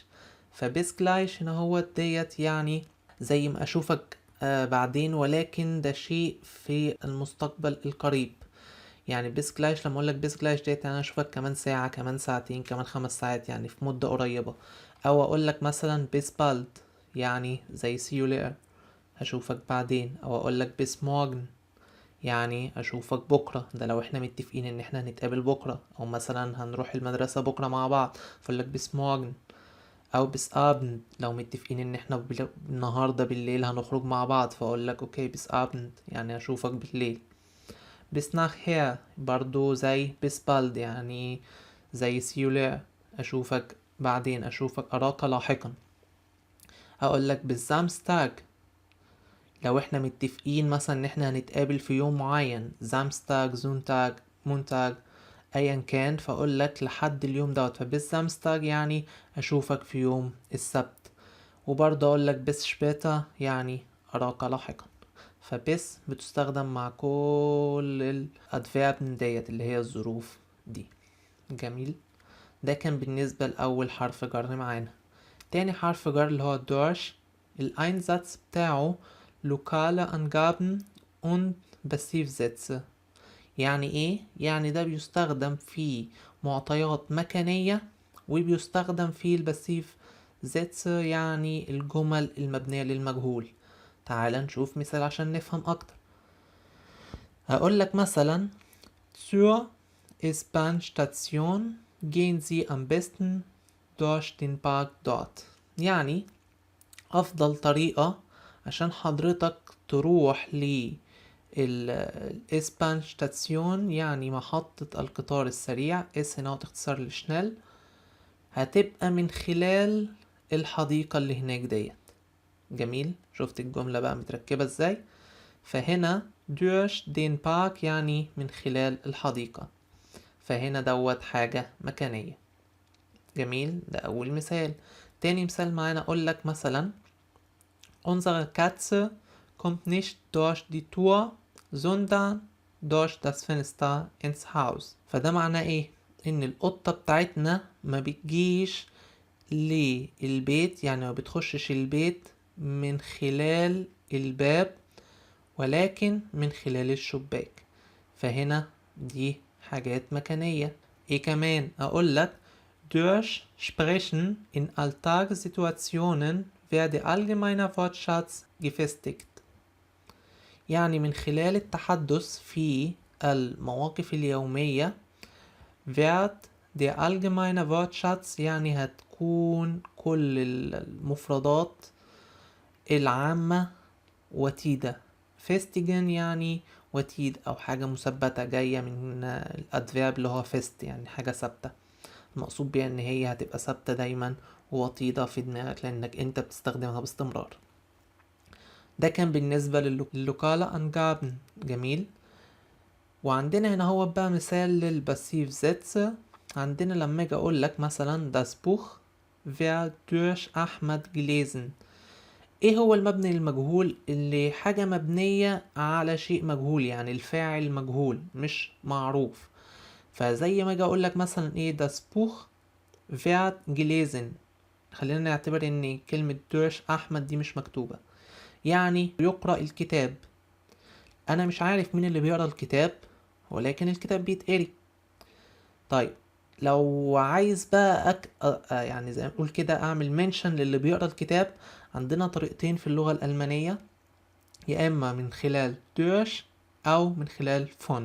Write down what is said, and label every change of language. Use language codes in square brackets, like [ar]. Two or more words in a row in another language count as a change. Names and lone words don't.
[de] bis gleich [ar] هنا هو ديت يعني زي ما اشوفك بعدين، ولكن ده شيء في المستقبل القريب. يعني [de] bis gleich [ar] لما اقولك [de] bis gleich [ar] ديت انا اشوفك كمان ساعة، كمان ساعتين، كمان 5 ساعات، يعني في مدة قريبة. او اقولك مثلا [de] bis bald [ar] يعني زي [en] see you later، [ar] هشوفك بعدين. او اقولك [de] bis morgen [ar] يعني اشوفك بكرة، ده لو احنا متفقين ان احنا هنتقابل بكرة، او مثلا هنروح المدرسة بكرة مع بعض فاقولك [de] bis morgen. [ar] او [de] bis Abend [ar] لو متفقين ان احنا النهاردة بالليل هنخرج مع بعض، فاقولك اوكي [de] bis Abend [ar] يعني اشوفك بالليل. [de] bis nachher [ar] برضو زي [de] bis bald [ar] يعني زي [en] see you later، [ar] أشوفك بعدين، أشوفك أراك لاحقا. أقولك بالزامستاج لو احنا متفقين مثلا ان احنا هنتقابل في يوم معين، [de] Samstag, Sonntag, Montag, [ar] ايا كان، فاقولك لحد اليوم دوت، فبالزامستاج يعني أشوفك في يوم السبت. وبرضه أقولك [de] bis später [ar] يعني أراك لاحقا. فبس بتستخدم مع كل الأدفيرب ديت اللي هي الظروف دي. جميل. ده كان بالنسبة لأول حرف جر معانا. تاني حرف جر اللي هو durch. الأينزاتz بتاعه [de] lokale Angaben und Passivsätze. [ar] يعني ايه؟ يعني ده بيستخدم في معطيات مكانية، وبيستخدم في الباسيف زيتس يعني الجمل المبنية للمجهول. تعال نشوف مثال عشان نفهم اكتر. هقول لك مثلا [de] zur S-Bahn-Station gehen Sie am besten durch den Park dort. [ar] يعني افضل طريقة عشان حضرتك تروح الاسبان ستاسيون، يعني محطة القطار السريع، اس هنا اختصار لشنيل، هتبقى من خلال الحديقة اللي هناك ديت. جميل، شفت الجملة بقى متركبة ازاي؟ فهنا [de] durch den Park [ar] يعني من خلال الحديقة، فهنا دوت حاجة مكانية. جميل، ده أول مثال. تاني مثال معانا أقولك مثلا [de] unsere Katze kommt nicht durch die Tür sondern durch das Fenster ins Haus. [ar] فده معناه ايه؟ ان القطة بتاعتنا ما بتجيش للبيت، يعني ما بتخشش البيت من خلال الباب، ولكن من خلال الشباك. فهنا دي حاجات مكانية. ايه كمان اقولك [de] durch Sprechen in Alltagssituationen werde allgemeiner Wortschatz gefestigt، [ar] يعني من خلال التحدث في المواقف اليومية [de] wird der allgemeine Wortschatz [ar] يعني هتكون كل المفردات العامة وتيدة. فيستيجن يعني وتيد أو حاجة مثبتة جاية من الأدفيرب اللي هو فيست، يعني حاجة ثابتة، المقصود بيها ان هي هتبقى ثابتة دايما ووطيدة في دماغك لانك انت بتستخدمها باستمرار. ده كان بالنسبة [de] lokale Angaben. [ar] جميل. وعندنا هنا هو بقى مثال للباسيف زيتس. عندنا لما اجي اقول لك مثلا [de] das Buch wird durch احمد gelesen، [ar] ايه هو المبني المجهول؟ اللي حاجة مبنية على شيء مجهول، يعني الفاعل مجهول مش معروف. فزي ما اجي اقول لك مثلا ايه [de] das Buch wird gelesen، [ar] خلينا نعتبر ان كلمة durch احمد دي مش مكتوبة، يعني يقرأ الكتاب. انا مش عارف مين اللي بيقرأ الكتاب، ولكن الكتاب بيتقري. طيب لو عايز بقى يعني زي ما نقول كده اعمل منشن للي بيقرأ الكتاب، عندنا طريقتين في اللغة الألمانية، يا اما من خلال durch او من خلال von.